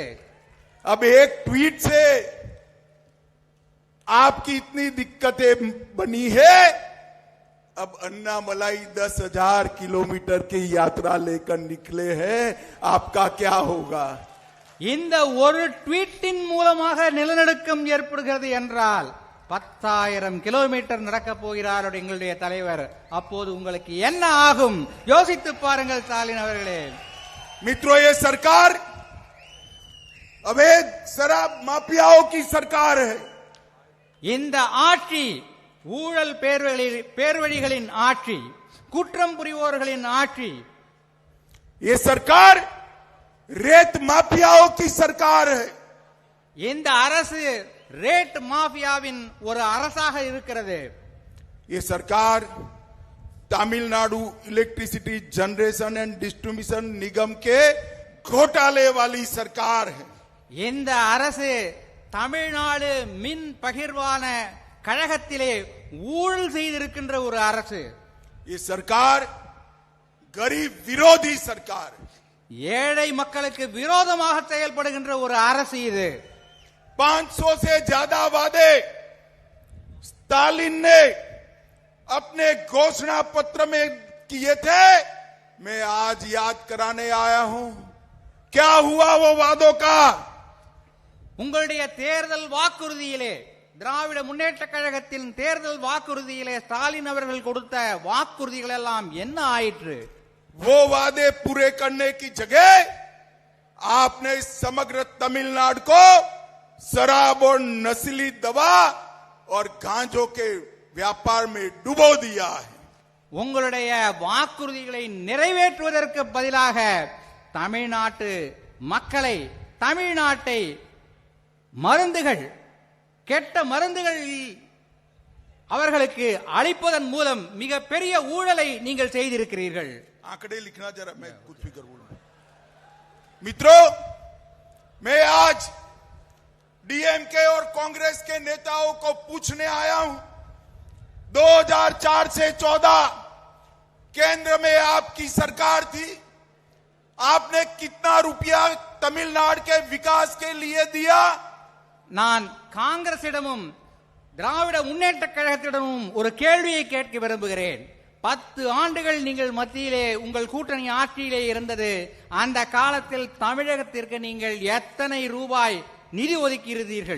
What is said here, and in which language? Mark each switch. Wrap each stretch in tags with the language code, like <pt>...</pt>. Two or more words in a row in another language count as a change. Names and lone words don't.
<hi>अब एक ट्वीट से आपकी इतनी दिक्कतें बनी है, अब अन्नामलाई 10,000 किलोमीटर की यात्रा लेकर निकले हैं, आपका क्या होगा?</hi> <ta>இந்த ஒரு ட்வீட்டின் மூலமாக நிலநடுக்கம் ஏற்படுகிறது என்றால் 10,000 கிலோமீட்டர் நடக்கப் போகிறார் எங்களுடைய தலைவர். அப்போது உங்களுக்கு என்ன ஆகும் யோசித்து பாருங்கள் ஸ்டாலின் அவர்களே.</ta> <hi>मित्रों, ये सरकार अवैध शराब माफियाओं की सरकार है।</hi> <ta>இந்த ஆட்சி ஊழல் பேர்வழிகளின் ஆட்சி, குற்றம் புரிவோர்களின் ஆட்சி.</ta> <hi>ये सरकार रेत माफियाओं की सरकार है।</hi> <ta>இந்த அரசு ரேட் மாஃபியாவின் ஒரு அரசாக இருக்கிறது.</ta> <hi>ये सरकार तमिलनाडु</hi> <en>electricity generation and distribution</en> <hi>निगम के घोटाले वाली सरकार है।</hi> <ta>இந்த அரசு தமிழ்நாடு மின் பகிர்வான கழகத்திலே ஊழல் செய்திருக்கின்ற ஒரு அரசு.</ta> <hi>ये सरकार गरीब विरोधी सरकार है।</hi> <ta>ஏழை மக்களுக்கு விரோதமாக செயல்படுகின்ற ஒரு அரசு இது.</ta> <hi>500 से ज्यादा वादे स्टालिन ने अपने घोषणा पत्र में किए थे, मैं आज याद कराने आया हूं। क्या हुआ वो वादों का?</hi> <ta>உங்களுடைய தேர்தல் வாக்குறுதியிலே, திராவிட முன்னேற்ற கழகத்தின் தேர்தல் வாக்குறுதியிலே ஸ்டாலின் அவர்கள் கொடுத்த வாக்குறுதிகள் எல்லாம் என்ன ஆயிற்று?</ta> <hi>वो वादे पूरे करने की जगह आपने समग्र तमिलनाडु को शराब और नस्ली दवा और गांजों के व्यापार में डुबो दिया है।</hi> <ta>உங்களுடைய வாக்குறுதிகளை நிறைவேற்றுவதற்கு பதிலாக தமிழ்நாட்டு மக்களை, தமிழ்நாட்டை மருந்துகள், கெட்ட மருந்துகள் அவர்களுக்கு அளிப்பதன் மூலம் மிகப்பெரிய ஊழலை நீங்கள் செய்திருக்கிறீர்கள்.</ta> <hi>आंकड़े लिखना जरा, मैं कुछ फिक्र बोलूं। मित्रों, मैं आज डीएमके और कांग्रेस के नेताओं को पूछने आया हूं, 2004 से 14 केंद्र में आपकी सरकार थी, आपने कितना रुपया तमिलनाडु के विकास के लिए दिया?</hi> <ta>நான் காங்கிரசிடமும் திராவிட முன்னேற்ற கழகத்திடமும் ஒரு கேள்வியை கேட்க விரும்புகிறேன். 10 ஆண்டுகள் நீங்கள் மத்தியிலே உங்கள் கூட்டணி ஆட்சியிலே இருந்தது. அந்த காலத்தில் தமிழகத்திற்கு நீங்கள் எத்தனை ரூபாய் நிதி ஒதுக்கியிருந்தீர்கள்?</ta>